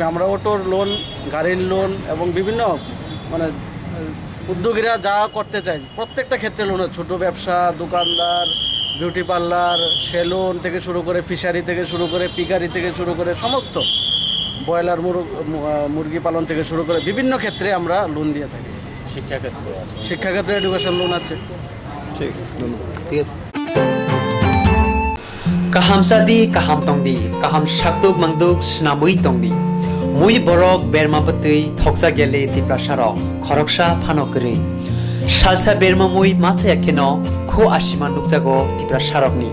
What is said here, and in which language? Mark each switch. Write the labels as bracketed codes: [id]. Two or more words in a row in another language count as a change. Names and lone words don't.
[bn] আমরা অটোর লোন, গাড়ির লোন এবং বিভিন্ন মানে উদ্যোগীরা যা করতে চায় প্রত্যেকটা ক্ষেত্রে লোন, ছোট ব্যবসা, দোকানদার, [en] beauty parlour, [bn] সেলুন থেকে শুরু করে, ফিশারি থেকে শুরু করে, পিকারি থেকে শুরু করে, সমস্ত ব্রয়লার মুরগি পালন থেকে শুরু করে বিভিন্ন ক্ষেত্রে আমরা লোন দিয়ে থাকি। শিক্ষাক্ষেত্রে [en] education loan [bn] আছে। ঠিক, ধন্যবাদ। ঠিক আছে। [trp] Kaham sadi, kaham tongdi, kaham shaktuk mangduk snamui tongdi. Mui borok berma patui thoksa gele tipra sharok, khoroksha phanokri. Salsa berma mui matsa yakeno, kho ashima nukjago tipra sharokni.